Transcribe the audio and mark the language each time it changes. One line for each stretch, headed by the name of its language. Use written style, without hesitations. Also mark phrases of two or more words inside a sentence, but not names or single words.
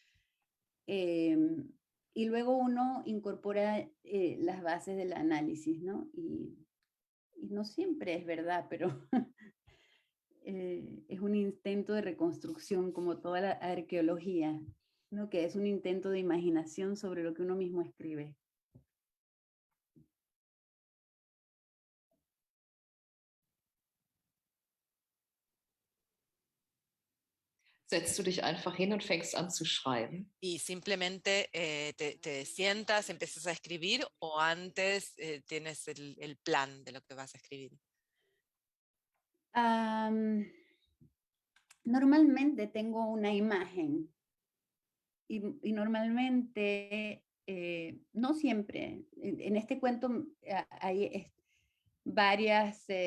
Spanish: Y luego uno incorpora las bases del análisis, ¿no? Y no siempre es verdad, pero es un intento de reconstrucción, como toda la arqueología, ¿no? Que es un intento de imaginación sobre lo que uno mismo escribe.
German: Setzt du dich einfach hin und fängst an zu schreiben?
Spanish: Y simplemente te sientas, empiezas a escribir, o antes tienes el plan de lo que vas a escribir. Normalmente tengo una imagen y normalmente, no siempre, en este cuento hay varias